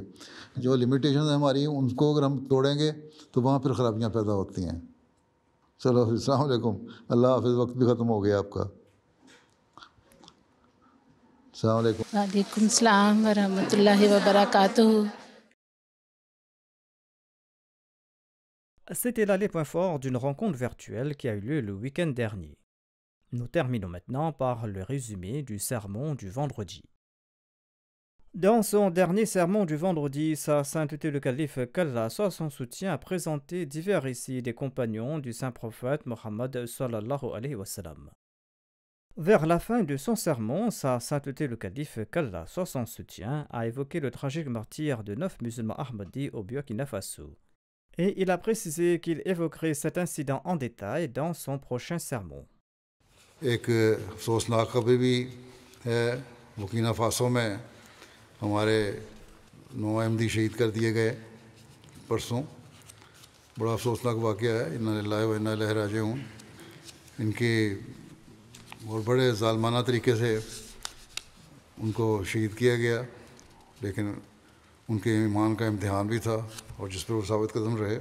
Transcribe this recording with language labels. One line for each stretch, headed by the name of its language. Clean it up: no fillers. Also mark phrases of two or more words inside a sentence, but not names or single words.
Urdu: جو لمیٹیشنز ہماری ہیں ان کو اگر ہم توڑیں گے تو وہاں پھر خرابیاں پیدا ہوتی ہیں. چلو,
Arabic: السلام علیکم,
Urdu: اللہ حافظ. وقت بھی ختم ہو گیا آپ کا.
Arabic: السلام علیکم. وعلیکم السلام ورحمۃ اللہ وبرکاتہ.
French: C'était là les points forts d'une rencontre virtuelle qui a eu lieu le week-end dernier. Nous terminons maintenant par le résumé du sermon du vendredi. Dans son dernier sermon du vendredi, Sa Sainteté le Calife qu'Allah soit son soutien a présenté divers récits des compagnons du saint prophète Mohammed
Arabic: صلى الله عليه وسلم.
French: Vers la fin de son sermon, Sa Sainteté le Calife qu'Allah soit son soutien a évoqué le tragique martyre de 9 musulmans ahmadis au Burkina Faso. Et il a précisé qu'il évoquerait cet incident en détail dans son prochain sermon.
Urdu: ایک افسوسناک خبر بھی ہے. بورکینا فاسو میں ہمارے 9 احمدی شہید کر دیے گئے پرسوں. بڑا افسوسناک واقعہ ہے.
Arabic: انا للہ و انا الیہ راجعون.
Urdu: ان کے اور بڑے ظالمانہ طریقے سے ان کو شہید کیا گیا، لیکن ان کے ایمان کا امتحان بھی تھا اور جس پر وہ ثابت قدم رہے.